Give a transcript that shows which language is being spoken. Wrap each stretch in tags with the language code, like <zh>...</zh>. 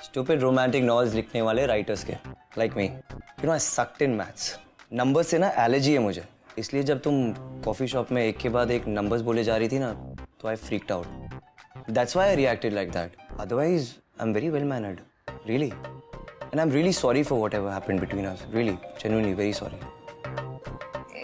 <en>Stupid romantic novels लिखने वाले writers के, like me. You know I sucked in maths.</en> <hi>Number से ना एलर्जी है मुझे, इसलिए जब तुम कॉफी शॉप में एक के बाद एक नंबर्स बोले जा रही थी ना, तो I freaked out.</hi> <en>That's why I reacted like that. Otherwise, I'm very well mannered, really. And I'm really sorry for whatever happened between us. Really, genuinely, very sorry.</en>